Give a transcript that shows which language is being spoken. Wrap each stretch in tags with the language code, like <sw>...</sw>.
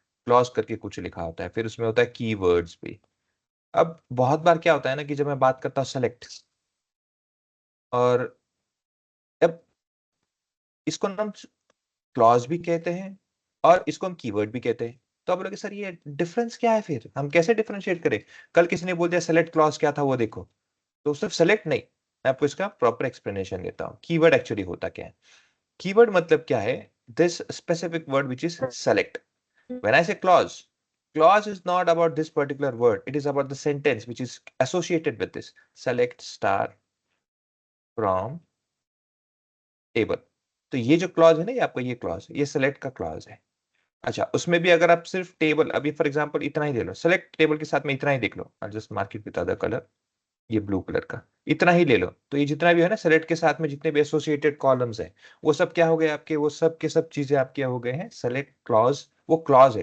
<hi>Clause करके कुछ लिखा होता है, फिर उसमें होता है कीवर्ड्स भी. अब बहुत बार क्या होता है ना कि जब मैं बात करता हूँ सेलेक्ट, और अब इसको ना हम क्लॉज भी कहते हैं और इसको हम कीवर्ड भी कहते हैं. तो आप बोलोगे सर ये डिफरेंस क्या है, फिर हम कैसे डिफरेंशिएट करें? कल किसी ने बोल दिया सेलेक्ट क्लॉज क्या था वो देखो, तो सिर्फ सेलेक्ट नहीं, मैं आपको इसका प्रॉपर एक्सप्लेनेशन देता हूँ. कीवर्ड एक्चुअली होता क्या है? कीवर्ड मतलब क्या है?</hi> <en>This specific word which is select. When I say clause, clause is not about this particular word. It is about the sentence which is associated with this. Select star from table.</en> <hi>तो ये जो clause है ना, ये आपका ये clause, ये select का क्लॉज है. अच्छा, उसमें भी अगर आप सिर्फ टेबल, अभी फॉर एग्जांपल इतना ही ले लो, सेलेक्ट टेबल के साथ में इतना ही देख लो,</hi> <en>just mark it with other colour,</en> <hi>ये ब्लू कलर का इतना ही ले लो, तो ये जितना भी है ना सेलेक्ट के साथ में जितने भी एसोसिएटेड कॉलम्स हैं, वो सब क्या हो गए आपके, वो सब के सब चीजें आपके हो गए हैं सेलेक्ट क्लॉज. वो क्लॉज है.</hi>